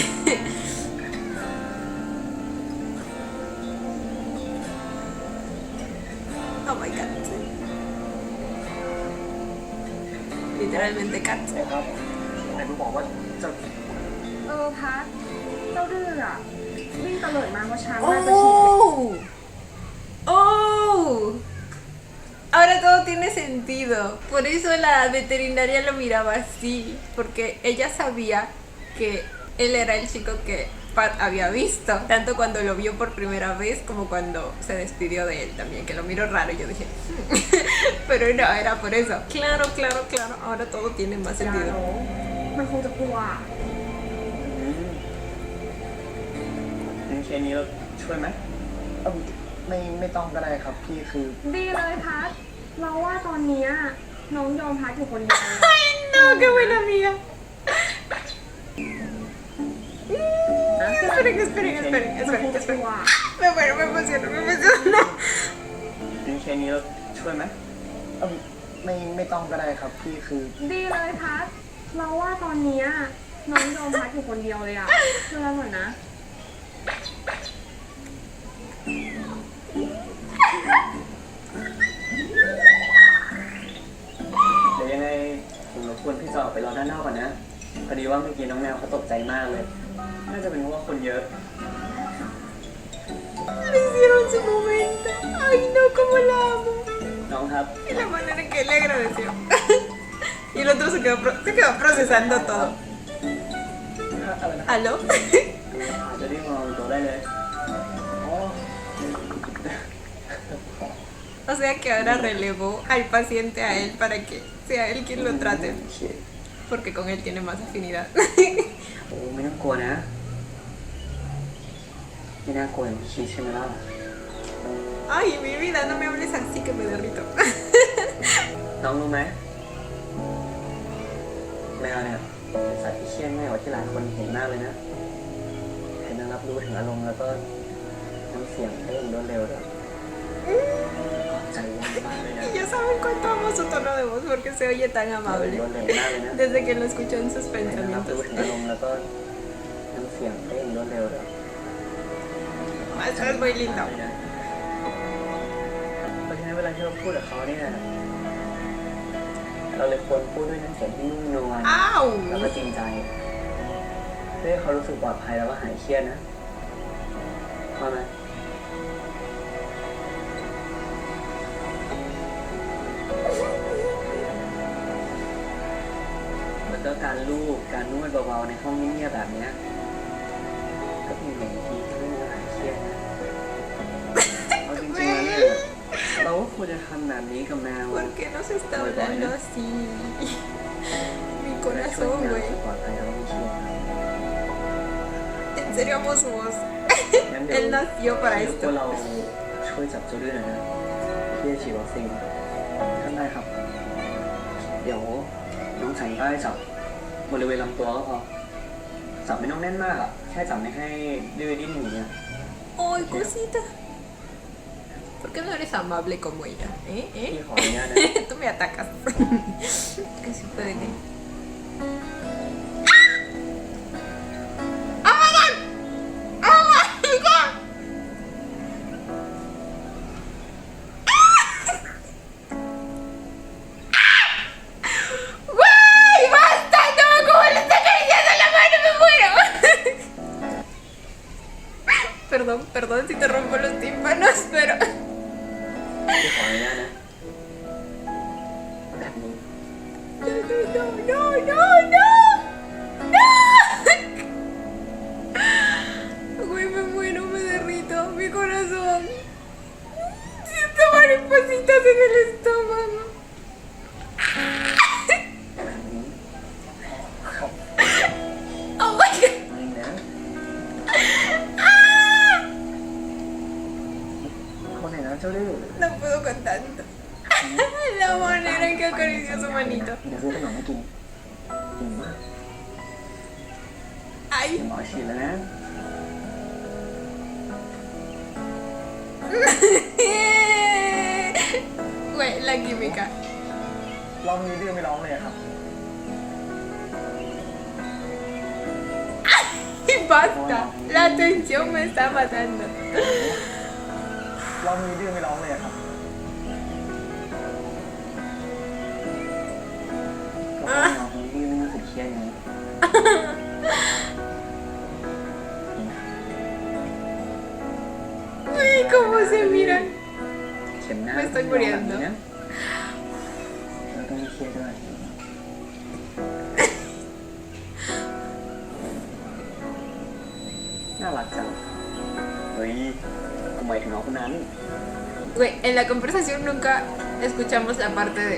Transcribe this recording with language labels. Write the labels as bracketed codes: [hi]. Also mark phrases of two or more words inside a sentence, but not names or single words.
[en] Oh my god. [es] Literalmente cat. [th] ครับไหนมึงบอกว่าจะ พัดเจ้าดื้ออะวิ่งตะเลิดมาเพราะช้างน่าจะฉีก [es] ¡Oh! ¡Oh! Ahora todo tiene sentido. Por eso la veterinaria lo miraba así. Porque ella sabía que él era el chico que Pat había visto. Tanto cuando lo vio por primera vez como cuando se despidió de él también. Que lo miró raro. Y yo dije, pero no, era por eso. Claro, claro, claro. Ahora todo tiene más [th] อย่า [es] sentido. [th] หนูมันคงจะกลัว งั้นเคสนี้เราช่วยไหม เอ้าไม่ต้องก็ได้ครับพี่คือ ดีเลยพัดเราว่าตอนเนี้ยน้องยอมพัดอยู่คนเดียว [es] ¡Ay, no! ¡Qué buena amiga! Esperen, esperen, esperen, [th] มันคง [es] esperen, [th] จะกลั [es] esperen. [th] ว [es] Me muero, me emociono, me emociono. [th] งั้นเคสนี้เราช่วยไหม เอ้าไม่ต้องก็ได้ครับพี่คือ ดีเลยพัดเราว่าตอนเนี้ยน้องยอมพัดอยู่คนเดียวเลยอะเชื่อหน่อยนะ เดี๋ยวยังไงผมรบกวนพี่จอไปรอด้านนอกก่อนนะ พอดีว่าเมื่อกี้น้องแมวเขาตกใจมากเลย น่าจะเป็นเพราะว่าคนเยอะ [es] Le hicieron su momento. Ay, no, cómo la amo. [th] น้องครับ [es] Y la manera en que le agradeció. Y el otro se quedó procesando todo. [th] อะไรนะ [es] ¿Aló? [th] จะได้มองตัวได้เลยอ๋อ [es] O sea que ahora relevó al paciente a él para que sea él quien lo trate. [th] โอเค [es] Porque con él tiene más afinidad. [th] โอ้ไม่ต้องกลัวนะ ไม่น่ากลัวอย่างที่คิดใช่ไหมล่ะ [es] Ay, mi vida, no me hables así que me derrito. [th] น้องรู้ไหมแมวเนี่ยเป็นสัตว์ที่เชื่องง่ายกว่าที่หลายคนเห็นมากเลยนะเห็นมันรับรู้ถึงอารมณ์แล้วก็น้ำเสียงได้อย่างรวดเร็วด้วยใจไวมากเลยนะ [es] Y ya saben cuánto amo su tono de voz porque se oye tan [th] รว [es] amable. [th] ดเร็วมากเลยนะ [es] Desde que lo escucho en sus [th] เห็นมันรับรู้ [es] pensamientos. [th] ถึงอารมณ์แล้วก็น้ำเสียงได้อย่างรวดเร็วด้วย [es] Eso es muy lindo. [th] เพราะฉะนั้นเวลาที่เราพูดกับเขาเนี่ยเราเลยควรพูดด้วยน้ำเสียงที่นุ่มนวล แล้วก็ [es] ¡Au! [th] จริงใจเพื่อให้เขารู้สึกปลอดภัยแล้วก็หายเครียดนะว่าไหมแล้วก็การลูบการนวดเบาๆในห้องเงียบๆแบบเนี้ยก็เป็นหนึ่งวิธีที่ให้เราหายเครียดนะเอาจริงๆแล้วเนี่ยเราก็ควรจะทำแบบนี้กับแมว [es] ¿Por qué nos está hablando así? Mi [th] ช่วย [es] corazón, [th] ให้แมว [es] güey. [th] รู้สึกปลอดภัยแล้วก็ไม่เครียดนะ [es] En serio amo su voz. [th] งั้นเดี๋ยว [es] Él nació para [th] พวก [es] esto. [th] เราช่วยจับเจ้าดื้อหน่อยนะที่จะฉีดวัคซีนท่านได้ครับ เดี๋ยวน้องใส่ใต้จับบริเวณลำตัวก็พอจับไม่ต้องแน่นมากอ่ะแค่จับไม่ให้ดื้อดิ้นหนีอ่ะ [es] ¡Ay, cosita! ¿Por qué no eres amable como ella? ¿Eh? [th] พี่ขออนุญาตนะ [es] Tú me atacas. Que sí puede que. [en] ¡Oh my god! ¡Oh my god! [es] ¡Guay! ¡Basta! ¡No! ¿Cómo le está acariciando la mano? ¡Me muero! Perdón, perdón si te rompo los tímpanos, pero. [th] พี่ขออนุญาตนะแบบนี้ [es] No, no, no, no, no. Güey, me muero, me derrito, mi corazón. Siento maripositas en el estómago. [th] แบบนี้ [en] Oh my god. [th] ไม่นะ คนไหนนะเจ้าดื้อ [es] No puedo con tanto. La manera en que acarició su manito. [th] เดี๋ยวซื้อขนมให้กินจริงมาก ไอ้ หมอฉีดแล้วนะ [es] Güey, la química. [th] เรามีดื้อไม่ร้องเลยอะครับ [es] Y basta. La tensión me está matando. [th] เรามีดื้อไม่ร้องเลยอะครับ ก็เพราะเราคนที่ไม่รู้สึกเครียดนี้ [es] Uy, cómo se miran. [th] เข็มหน้า [es] Me estoy muriendo. [th] นะแล้วก็ไม่เครียดด้วยน่ารักจังเฮ้ยทำไมถึงน้องคนนั้น [es] Güey, en la conversación nunca escuchamos la parte de...